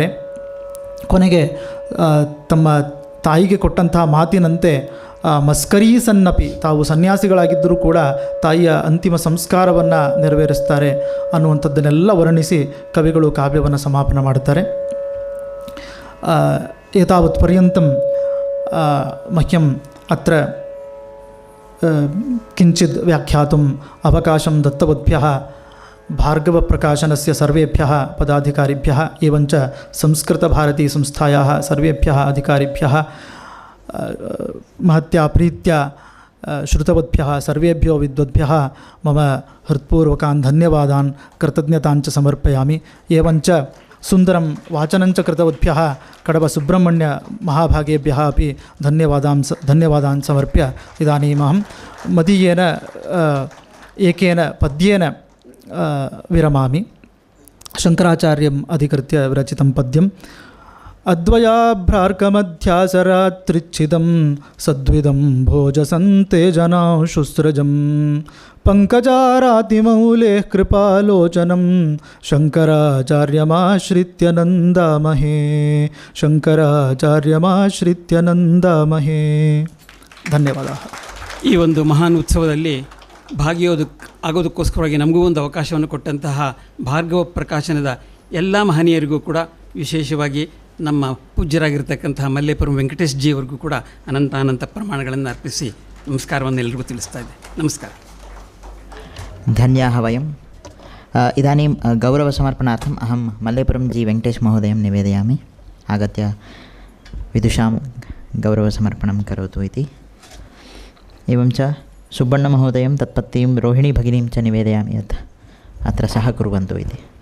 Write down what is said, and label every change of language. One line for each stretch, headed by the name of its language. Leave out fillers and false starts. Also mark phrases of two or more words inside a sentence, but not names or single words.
Kannada: ಕೊನೆಗೆ ತಮ್ಮ ತಾಯಿಗೆ ಕೊಟ್ಟಂತಹ ಮಾತಿನಂತೆ
Sanskrit: ಮಸ್ಕರೀ ಸನ್ನಪಿ,
Kannada: ತಾವು ಸನ್ಯಾಸಿಗಳಾಗಿದ್ದರೂ ಕೂಡ ತಾಯಿಯ ಅಂತಿಮ ಸಂಸ್ಕಾರವನ್ನು ನೆರವೇರಿಸ್ತಾರೆ ಅನ್ನುವಂಥದ್ದನ್ನೆಲ್ಲ ವರ್ಣಿಸಿ ಕವಿಗಳು ಕಾವ್ಯವನ್ನು ಸಮಾಪನ ಮಾಡ್ತಾರೆ.
Sanskrit: ಏತಾವತ್ ಪರ್ಯಂತಂ ಮಹ್ಯಂ ಅತ್ರ ಕಿಂಚಿದ್ ವ್ಯಾಖ್ಯಾತುಂ ಅವಕಾಶಂ ದತ್ತವದ್ಭ್ಯಃ ಭಾರ್ಗವಪ್ರಕಾಶನಸ್ಯ ಸರ್ವೇಭ್ಯಃ ಪದಾಧಿಕಾರಿಭ್ಯಃ ಏವಂಚ ಸಂಸ್ಕೃತಭಾರತೀ ಸಂಸ್ಥಾಯಾಃ ಸರ್ವೇಭ್ಯಃ ಅಧಿಕಾರಿಭ್ಯಃ महत्या प्रीत्या श्रुतवद्भ्यः सर्वेभ्यो विद्वद्भ्यः मम हृत्पूर्वकान् धन्यवादान् कृतज्ञताञ्च समर्पयामि. एवञ्च सुन्दरं वाचनञ्च कृतवद्भ्यः कडबसुब्रह्मण्य महाभागेभ्यः अपि धन्यवादान् समर्प्य इदानीमहं मदीयेन एकेन पद्येन विरमामि. शङ्कराचार्यम् अधिकृत्य विरचितं पद्यं ಅದ್ವಯಾಭ್ರಾರ್ಕಮಧ್ಯಾಸರಾತ್ರಿಚ್ಛಿದಂ ಸದ್ವಿದಂ ಭೋಜಸಂತೆ ಜನಾ ಶುಸ್ರಜಂ ಪಂಕಜಾರಾತಿಮೌಲೆ ಕೃಪಾಲೋಚನಂ ಶಂಕರಾಚಾರ್ಯಮಾಶ್ರಿತ್ಯ ನಂದಾಮಹೇ ಶಂಕರಾಚಾರ್ಯಮಾಶ್ರಿತ್ಯ ನಂದಾಮಹೇ.
Kannada: ಧನ್ಯವಾದ. ಈ ಒಂದು ಮಹಾನ್ ಉತ್ಸವದಲ್ಲಿ ಆಗೋದಕ್ಕೋಸ್ಕರವಾಗಿ ನಮಗೂ ಒಂದು ಅವಕಾಶವನ್ನು ಕೊಟ್ಟಂತಹ ಭಾರ್ಗವ ಪ್ರಕಾಶನದ ಎಲ್ಲ ಮಹನೀಯರಿಗೂ ಕೂಡ, ವಿಶೇಷವಾಗಿ ನಮ್ಮ ಪೂಜ್ಯರಾಗಿರ್ತಕ್ಕಂತಹ ಮಲ್ಲೇಪುರಂ ವೆಂಕಟೇಶ್ ಜಿ ಅವರಿಗೂ ಕೂಡ ಅನಂತ ಪ್ರಮಾಣಗಳನ್ನು ಅರ್ಪಿಸಿ ನಮಸ್ಕಾರವನ್ನು ಎಲ್ಲರಿಗೂ ತಿಳಿಸ್ತಾ ಇದ್ದೆ. ನಮಸ್ಕಾರ.
Sanskrit: धन्याः वयम् इदानीं गौरवसमर्पणार्थम् अहं मल्लेपुरं जी वेङ्कटेश महोदयं निवेदयामि. आगत्य विदुषां गौरवसमर्पणं करोतु इति. एवं च सुब्बण्णमहोदयं तत्पत्नीं रोहिणी भगिनीं च निवेदयामि यत् अत्र सहकुर्वन्तु इति.